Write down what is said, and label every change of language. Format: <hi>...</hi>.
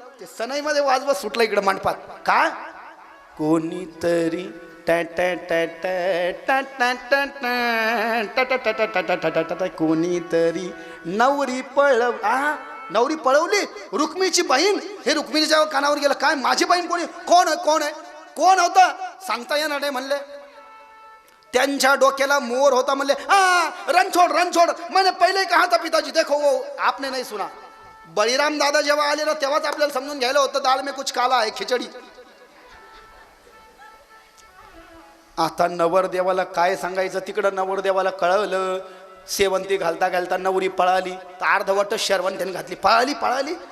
<mr>ते सनईमध्ये वाजवत सुटलं इकडं मंडपात. काय? कोणीतरी टॅ टॅ टॅ टॅ टॅ टॅ टॅ टॅ टॅ टॅ कोणीतरी नवरी पळव. नवरी पळवली, रुक्मिणीची बहीण. हे रुक्मिणीच्या कानावर गेलं, काय माझी बहीण कोणी? कोण आहे? कोण आहे? कोण होतं? सांगता येणार नाही म्हणले. त्यांच्या डोक्याला मोर होता म्हणले, रणछोड रणछोड.</mr> <hi>मैंने पहिले कहा था पिताजी, देखो वो आपने नहीं सुना.</hi> <mr>बळीराम दादा जेव्हा आले ना तेव्हाच आपल्याला समजून घ्यायला होतं</mr> <hi>दाल में कुछ काला</hi> <mr>आहे, खिचडी. आता नवरदेवाला काय सांगायचं? तिकडं नवरदेवाला कळवलं. सेवंती घालता घालता नवरी पळाली, तर अर्धवट शर्वण त्याने घातली, पळाली.</mr>